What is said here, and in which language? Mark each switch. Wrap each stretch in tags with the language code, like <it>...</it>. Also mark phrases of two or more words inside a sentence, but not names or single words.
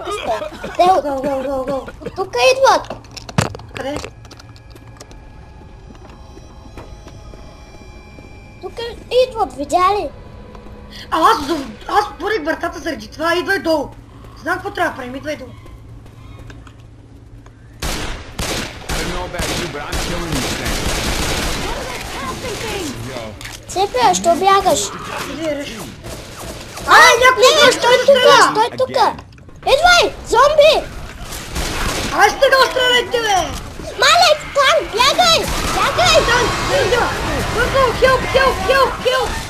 <bg>Гол. Тук идват. Къде? Тук идват, видя ли? Аз отворих вратата заради това, идвай долу. Знам какво трябва да правим, идвай долу.</bg> <en>I don't know about you, but I'm killing these things.</en> <bg>Цепя, що бягаш? Иди, реш. Някой Стой тука! Идвай, зомби! Ай, стига, стреляйте, бе! Малек, танк, бягай! Танк, идва! Бързо, хелп!</bg>